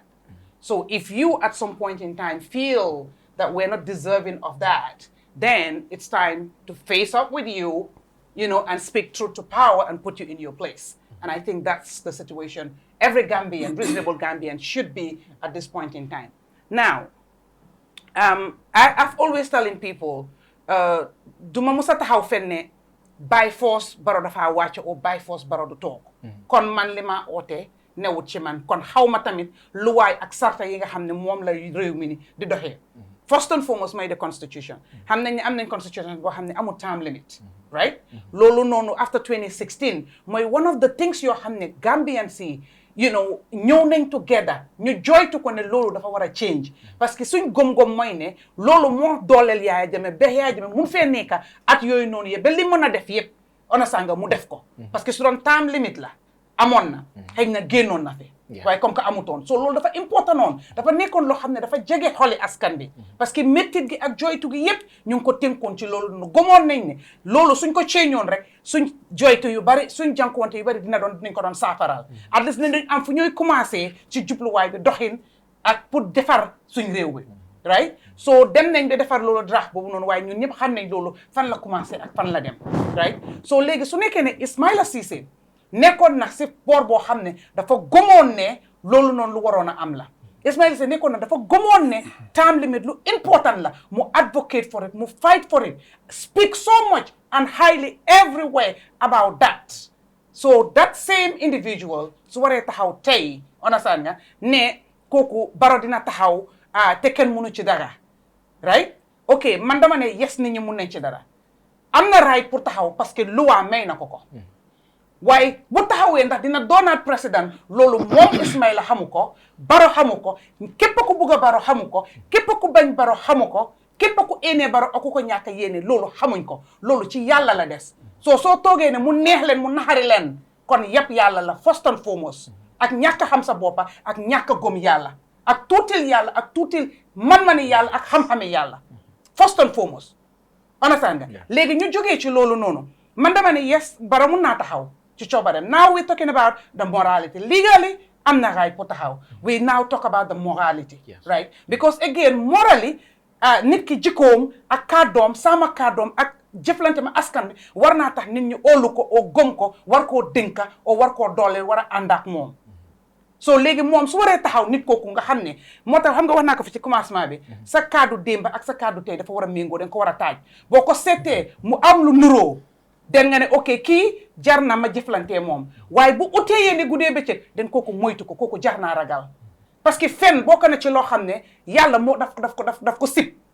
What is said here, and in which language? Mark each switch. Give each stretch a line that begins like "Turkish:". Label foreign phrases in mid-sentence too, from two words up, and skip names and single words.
English: So if you at some point in time feel that we're not deserving of that, then it's time to face up with you, you know, and speak truth to power and put you in your place. And I think that's the situation every Gambian, reasonable Gambian, should be at this point in time. Now, I've always telling people,
Wolof: duma musa taxaw fenne
English: by force
Wolof: Barrow dafa wàcc
English: or by force
Wolof: Barrow du toog kon man li ma oote newut ci man kon xawma tamit luwaay ak sarta yi nga xam ne moom la réew mi ni di doxee.
English: First and foremost mooy the constitution.
Wolof: Xam nañ ne am nañ constitution boo xam ne amul
English: term limit,
Wolof: right? Loolu noonu after 2016 mooy
English: one of the things
Wolof: yoo xam ne Gambians si,
English: you know,
Wolof: ñëw nañ together ñu joytu ko ne loolu dafa war a change
French: parce que
Wolof: suñ gom-gom mooy ne loolu moo dooleel Yaya Jammeh ba Yaya Jammeh mun fee nekka at yooyu noonu yëpp ba li mën a def yëpp ona sanga mu def ko parce que su doon
English: time limit
Wolof: la amoon na xëy na génnoon na fi waaye
French: comme que
Wolof: amutoon so loolu dafa important noonu dafa nekkoon loo xam ne dafa jege xoli askan bi parce que méttit gi ak joytu gi yëpp ñu ngi ko tënkoon ci loolu nu gomoon nañ ne loolu suñ ko ceeñoon rek suñ joytu yu bari suñ jànkuwante yu bari dinañ ko doon saafaral
English: at least
Wolof: nañ am fu ñuy commencé ci jubluwaay bi doxin ak pour defar suñ réew bi
English: right so
Wolof: dem nañ ba defar loolu draft boobu noonu waaye ñun ñëpp xam nañ loolu fan la commencé ak fan la dem
English: right so
Wolof: léegi su nekkee ne Ismaila Ceesay nekkoon na si boor boo xam ne dafa gomoon ne loolu noonu lu waroon a am la Ismaila Ceesay nekkoon na dafa gomoon
English: ne time limit
Wolof: lu important la mu
English: advocate for it mu fight for it speak so much and highly everywhere about that so that same individual
Wolof: su waree taxaw tey understand nga ne kooku Barrow dina taxaw te kenn mënu ci dara
English: right ok
Wolof: man dama ne yes nit ñi mun nañ ci dara am na right pour taxaw
French: parce que
Wolof: loi may na ko waaye bu taxawee ndax dina doonaat président loolu moom Ismaila xamu ko Barrow xamu ko képp ku bugg a Barrow xamu ko képp ku bañ Barrow xamu ko képp ku éenee Barrow ak ku ko ñàkk a yéene loolu xamuñ ko loolu ci yàlla la des soo toogee ne mu neex leen mu naxari leen kon yëpp yàlla la
English: first and foremost
Wolof: ak ñàkk a xam sa boppa ak ñàkk a gëm yàlla ak tuutil yàlla ak tuutil man-mani yàlla ak xam-xami yàlla
English: first and foremost understand
Wolof: nga léegi ñu jógee ci loolu noonu man dama ne yes Barrow mun naa taxaw ci coobareem
English: now we talking about the morality legally
Wolof: am na right pour taxaw
English: we now talk about the morality right because again morally
Wolof: nit ki jikkoom ak kàddoom sama kàddoom ak jëflante ma askan bi war naa tax nit ñi óolu ko o gëm ko war koo dénka o war koo dooleel war a ànd ak moom so léegi moom su waree taxaw nit kooku nga xam ne moo tax xam nga wax naa ko fi ci commencement bi sa kaddu démba ak sa kaddu tey dafa war a méngoo dañ ko war a taaj boo ko seetee mu am lu nuroo den nga ne ok kii jar na ma jëflantee moom waaye bu utee yéene guddee bëccëg den kooku moytu ko kooku jar naa ragal parce que fen bokk na ci loo xam ne yàlla moo daf ko sib